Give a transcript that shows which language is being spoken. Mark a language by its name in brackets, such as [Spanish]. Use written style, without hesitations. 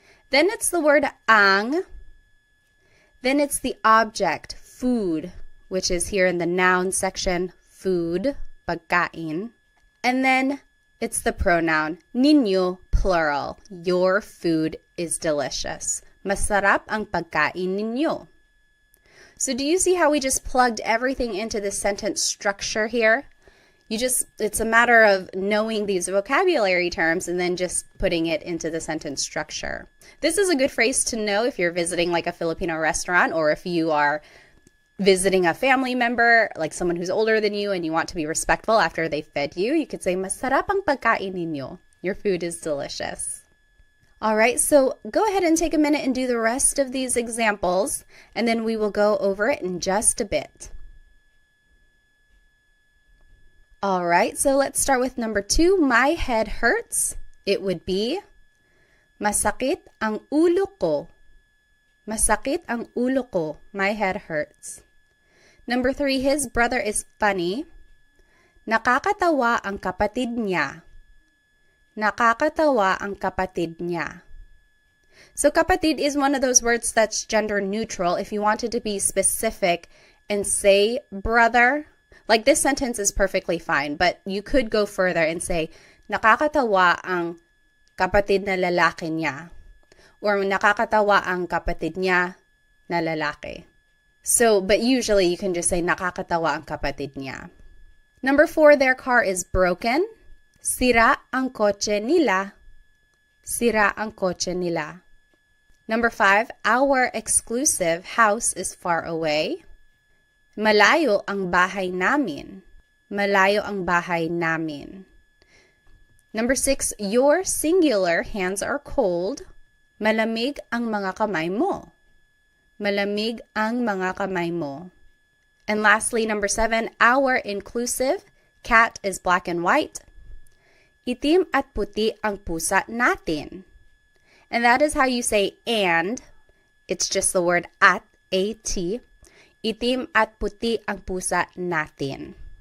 [English] Then it's the word ang. Then it's the object, food, which is here in the noun section, food, [Filipino] pagkain. [English] And then it's the pronoun, ninyo, plural. Your food is delicious. [Filipino] Masarap ang pagkain ninyo. [English] So do you see how we just plugged everything into the sentence structure here? It's a matter of knowing these vocabulary terms and then just putting it into the sentence structure. This is a good phrase to know if you're visiting like a Filipino restaurant, or if you are visiting a family member, like someone who's older than you, and you want to be respectful after they fed you. You could say, [Filipino] "Masarap ang pagkain ninyo." [English] Your food is delicious. All right, so go ahead and take a minute and do the rest of these examples, and then we will go over it in just a bit. All right, so let's start with number 2. My head hurts. It would be, [Filipino] masakit ang ulo ko. Masakit ang ulo ko. [English] My head hurts. Number 3, his brother is funny. [Filipino] Nakakatawa ang kapatid niya. Nakakatawa ang kapatid niya. [English] So kapatid is one of those words that's gender neutral. If you wanted to be specific and say brother, like this sentence is perfectly fine, but you could go further and say, [Filipino] nakakatawa ang kapatid na lalaki niya. Or nakakatawa ang kapatid niya na lalaki. [English] So, but usually you can just say, [Filipino] nakakatawa ang kapatid niya. [English] Number 4, their car is broken. [Filipino] Sira ang kotse nila. Sira ang kotse nila. [English] Number 5, our exclusive house is far away. [Filipino] Malayo ang bahay namin. Malayo ang bahay namin. [English] Number 6, your singular hands are cold. [Filipino] Malamig ang mga kamay mo. Malamig ang mga kamay mo. [English] And lastly, number 7, our inclusive cat is black and white. [Filipino] Itim at puti ang pusa natin. [English] And that is how you say and. It's just the word at, A-T. [Filipino] Itim at puti ang pusa natin.